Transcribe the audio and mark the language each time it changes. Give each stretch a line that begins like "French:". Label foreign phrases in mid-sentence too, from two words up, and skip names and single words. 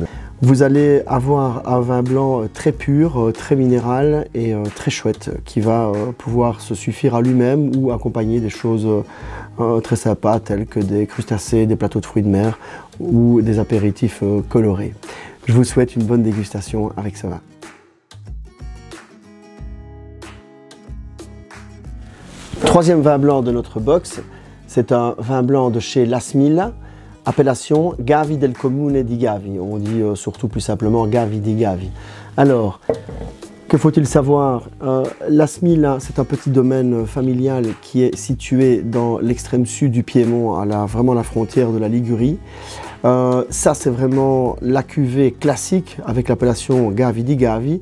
French: Vous allez avoir un vin blanc très pur, très minéral et très chouette qui va pouvoir se suffire à lui-même ou accompagner des choses très sympas telles que des crustacés, des plateaux de fruits de mer ou des apéritifs colorés. Je vous souhaite une bonne dégustation avec ce vin. Troisième vin blanc de notre box, c'est un vin blanc de chez Lasmilla, appellation Gavi del Comune di Gavi. On dit surtout plus simplement Gavi di Gavi. Alors, que faut-il savoir? Lasmilla, c'est un petit domaine familial qui est situé dans l'extrême sud du Piémont, à vraiment la frontière de la Ligurie. Ça, c'est vraiment la cuvée classique avec l'appellation Gavi di Gavi.